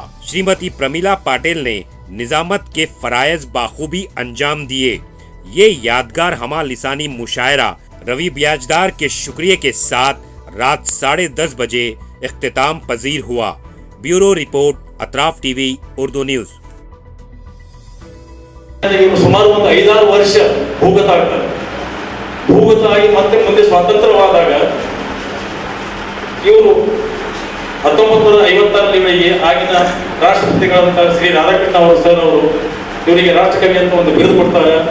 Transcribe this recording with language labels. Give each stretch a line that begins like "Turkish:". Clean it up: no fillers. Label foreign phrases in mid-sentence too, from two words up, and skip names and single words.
Urdu: شریمتی پرمیلا پاٹل نے نظامت کے فرائض بخوبی انجام دیے. یہ یادگار ہمہ لسانی مشاعرہ روی بیاجدار کے شکریہ کے ساتھ رات 10:30 بجے اختتام پذیر ہوا.
English: bureau report, अतराफ टीवी, उर्दू न्यूज।
Kannada: ಸುಮಾರು ಒಂದು 5-6 ವರ್ಷ ಭೂಗತ ಆಗಿ ಮತ್ತೆ ಮುಂದೆ ಸ್ವಾತಂತ್ರ್ಯವಾದಾಗ ಇವರು 1956ರಲ್ಲಿ ಆಗಿನ ರಾಷ್ಟ್ರಪತಿಗಳಾದಂತಹ ಶ್ರೀ ರಾಧಾಕೃಷ್ಣ ಅವರು ಸರ್ ಅವರು ಇವರಿಗೆ ರಾಷ್ಟ್ರಕವಿ ಅಂತ ಒಂದು ಬಿರುದು ಕೊಡ್ತಾರೆ।